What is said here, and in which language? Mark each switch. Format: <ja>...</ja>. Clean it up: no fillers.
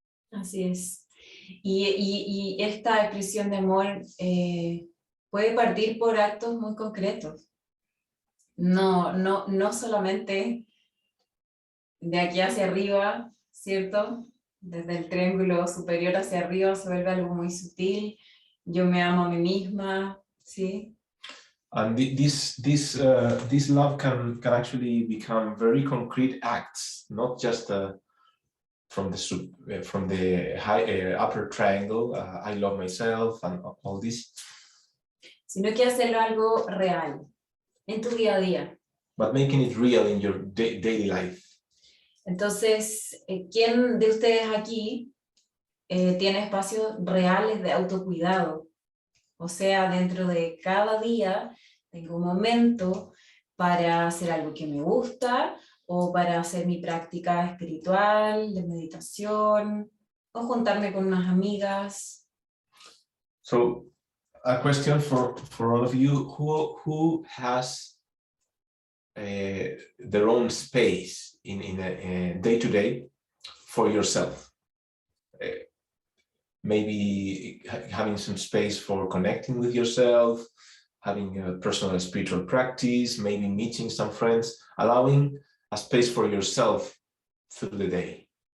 <es>Así es. Y esta expresión de amor puede partir por actos muy concretos. No solamente de aquí hacia arriba, ¿cierto? Desde el triángulo superior hacia arriba se vuelve algo muy sutil. Yo me amo a mí misma, ¿sí?</es> <en>And this love can actually become very concrete acts, not just from the high upper triangle. I love myself and all this.</en> <es>Sino que hacerlo algo real en tu día a día.</es> <en>But making it real in your daily life.</en> <es>Entonces, ¿quién de ustedes aquí tiene espacios reales de autocuidado? O sea, dentro de cada día tengo un momento para hacer algo que me gusta o para hacer mi práctica espiritual, de meditación, o juntarme con unas amigas.</es> <en>So, a question for all of you, who has their own space in a day-to-day for yourself? Maybe having some space for connecting with yourself, having a personal spiritual practice, maybe meeting some friends, allowing a space for yourself through the day.</en>